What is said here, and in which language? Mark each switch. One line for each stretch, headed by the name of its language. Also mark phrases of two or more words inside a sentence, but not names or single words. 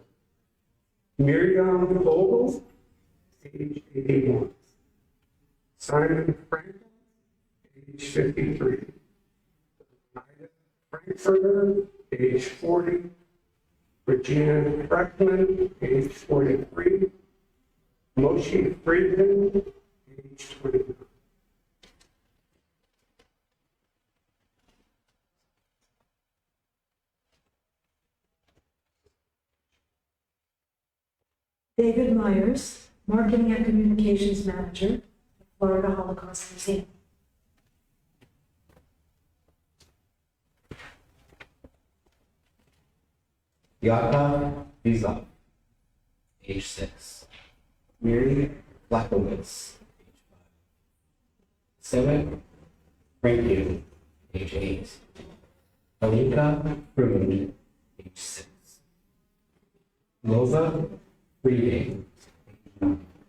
English: Miriam Vogel, age 81. Simon Frankel, age 53. Ida Frankfurter, age 40. Regina Freckman, age 43. Moshe Friedman, age 29. David Myers, Marketing and Communications Manager, Florida Holocaust Museum. Yaka Vizov, age 6. Miri Blakowitz, age 5. Seven Frankie, age 8. Alinka Prune, age 6. Lova Frieding, age 9.